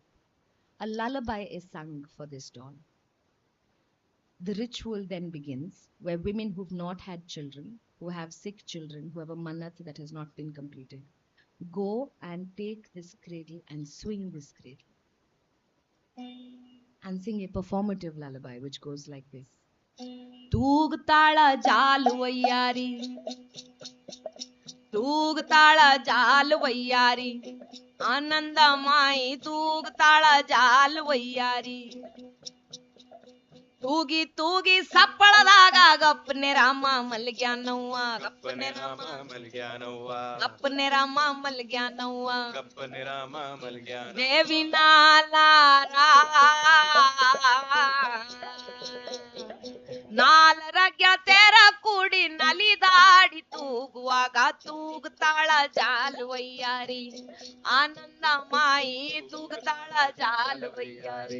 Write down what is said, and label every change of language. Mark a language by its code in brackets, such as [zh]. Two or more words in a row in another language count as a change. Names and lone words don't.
[en] A lullaby is sung for this doll. The ritual then begins, where women who've not had children, who have sick children, who have a manat that has not been completed, go and take this cradle and swing this cradle and sing a performative lullaby which goes like this. [kn] ತೂಗ್ತಾಳ ಜಾಲವಯ್ಯಾರಿ, ತೂಗ್ತಾಳ ಜಾಲವಯ್ಯಾರಿ, ಆನಂದಮಾಯಿ ತೂಗ್ತಾಳ ಜಾಲವಯ್ಯಾರಿ. ತೂಗಿ ತೂಗಿ ಸಪ್ಪಳದಾಗ ಗಪ್ಪನೆ ರಾಮ ಮಲ್ಗ್ಯಾನವ್ವ ಗಪ್ಪನೆ ರಾಮ ಮಲ್ಗ್ಯಾನವ್ವ ಗಪ್ಪನೆ ರಾಮ ಮಲ್ಗ್ಯಾನವ್ವ ಗಪ್ಪನೆ ರಾಮ ಮಲ್ಗ್ಯಾನ ದೇವಿ ನಾಲಾರ ನಾಲರಗ್ಯ ತೆರ ಕೂಡಿ ನಲಿದಾಡಿ ತೂಗುವಾಗ ತೂಗುತ್ತಾಳ ಜಾಲುವಯ್ಯಾರಿ ಆನಂದ ಮಾಯಿ ತೂಗುತ್ತಾಳ ಜಾಲುವಯ್ಯಾರಿ